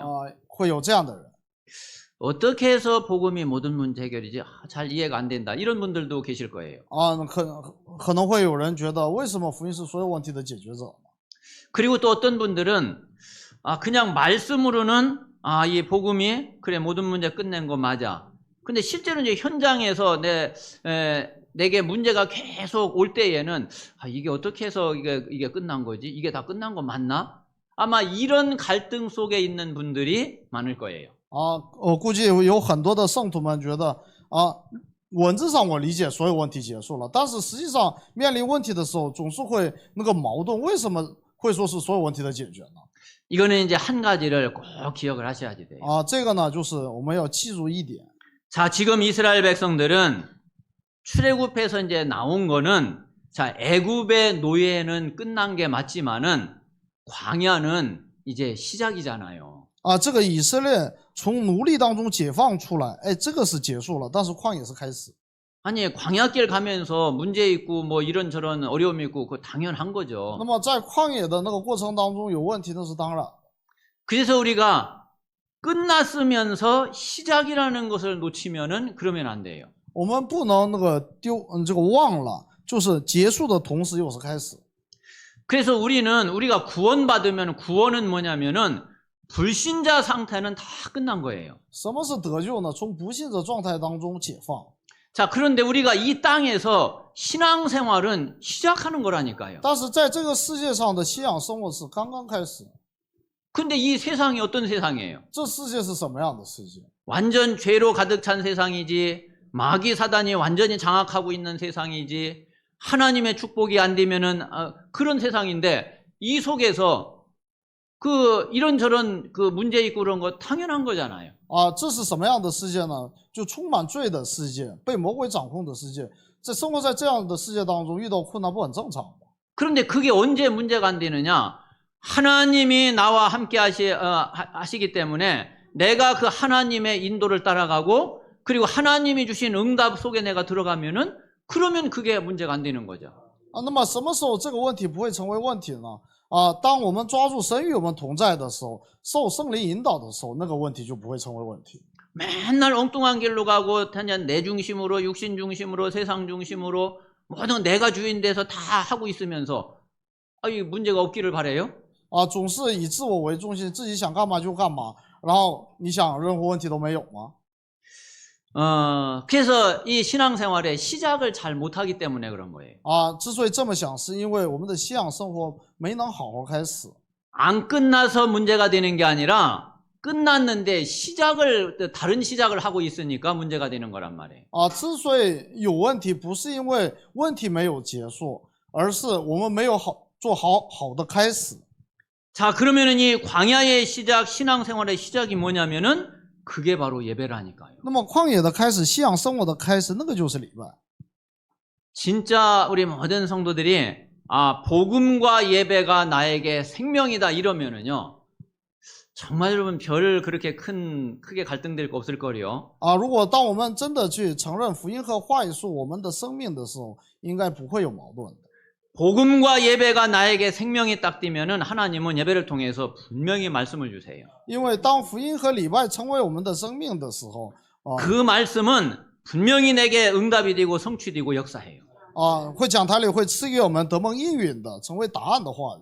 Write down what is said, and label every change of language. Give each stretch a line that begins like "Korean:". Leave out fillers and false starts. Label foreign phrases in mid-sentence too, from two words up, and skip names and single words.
Chinese: 会有这样的人。
Korean: 어떻게 해서 복음이 모든 문제 해결이지? 잘 이해가 안 된다. 이런 분들도 계실 거예요.
Chinese: 可能会有人觉得为什么福音是所有问题的解决者？
Korean: 그리고 또 어떤 분들은 그냥 말씀으로는 이 복음이 그래 모든 문제 끝낸 거 맞아. 근데 실제로 이제 현장에서 내게 문제가 계속 올 때에는 이게 어떻게 해서 이게 끝난 거지? 이게 다 끝난 거 맞나? 아마 이런 갈등 속에 있는 분들이 많을 거예요.
Chinese: 我估计有很多的圣徒们觉得文字上我理解所有问题结束了，但是实际上面临问题的时候总是会那个矛盾，为什么会说是所有问题的解决呢？
Korean: 이거는 이제 한 가지를 꼭 기억을 하셔야지 돼요.
Chinese: 这个呢就是我们要记住一点。
Korean: 자, 지금 이스라엘 백성들은 출애굽해서 이제 나온 거는 자, 애굽의 노예는 끝난 게 맞지만은 광야는 이제 시작이잖아요.
Chinese: 这个以色列从奴隶当中解放出来，这个是结束了，但是旷野是开始。
Korean: 아니 광야길 가면서 문제 있고 뭐 이런저런 어려움이 있고 그거 당연한 거죠.
Chinese: 那么在旷野的那个过程当中有问题，那是当然。
Korean: 그래서 우리가 끝났으면서 시작이라는 것을 놓치면은 그러면 안 돼요.
Chinese: 我们不能那个忘了，就是结束的同时又是开始。
Korean: 그래서 우리가 구원받으면 구원은 뭐냐면은 불신자 상태는 다 끝난 거예요.
Chinese: 什么是得救呢？从不信者状态当中解放。
Korean: 자, 그런데 우리가 이 땅에서 신앙생활은 시작하는 거라니까요.
Chinese: 但是在这个世界上的信仰生活是刚刚开始。
Korean: 근데 이 세상이 어떤 세상이에요?
Chinese: 这世界是什么样的世界？
Korean: 완전 죄로 가득 찬 세상이지, 마귀 사단이 완전히 장악하고 있는 세상이지, 하나님의 축복이 안 되면은 그런 세상인데 이 속에서 이런저런 문제 있고 그런 거 당연한 거잖아요.
Chinese: 这是什么样的世界呢？就充满罪的世界，被魔鬼掌控的世界。在生活在这样的世界当中，遇到困难不很正常吗？
Korean: 그런데 그게 언제 문제가 안 되느냐? 하나님이 나와 함께 하시기 때문에 내가 그 하나님의 인도를 따라가고 그리고 하나님이 주신 응답 속에 내가 들어가면은 그러면 그게 문제가 안 되는 거죠.
Chinese: 那么什么时候这个问题不会成为问题呢？当我们抓住神与我们同在的时候，受圣灵引导的时候，那个问题就不会成为问题。
Korean: 맨날 엉뚱한 길로 가고 그냥 내 중심으로 육신 중심으로 세상 중심으로 모든 내가 주인 돼서 다 하고 있으면서 이 문제가 없기를 바라요?
Chinese: 总是以自我为中心，自己想干嘛就干嘛，然后你想任何问题都没有吗？
Korean: 그래서 이 신앙생활의 시작을 잘 못하기 때문에 그런 거예요.
Chinese: 之所以这么想，是因为我们的信仰生活没能好好开始。
Korean: 안 끝나서 문제가 되는 게 아니라 끝났는데 다른 시작을 하고 있으니까 문제가 되는 거란 말이에요.
Chinese: 之所以有问题，不是因为问题没有结束，而是我们没有做好的开始。
Korean: 자, 그러면은 이 광야의 시작, 신앙생활의 시작이 뭐냐면은 그게 바로 예배라니까요.
Chinese: 那么旷野的开始，信仰生活的开始，那个就是礼拜。
Korean: 진짜 우리 모든 성도들이 복음과 예배가 나에게 생명이다 이러면은요. 정말 여러분 별 그렇게 크게 갈등될 거 없을 거요.
Chinese: 如果当我们真的去承认福音和话语是我们的生命的时候，应该不会有矛盾的。
Korean: 복음과 예배가 나에게 생명이 딱 되면은 하나님은 예배를 통해서 분명히 말씀을 주세요.
Chinese: 因为当福音和礼拜成为我们的生命的时候，
Korean: 그 말씀은 분명히 내게 응답이 되고 성취되고 역사해요.
Chinese: 会讲台里会赐给我们得蒙应允的，成为答案的话语。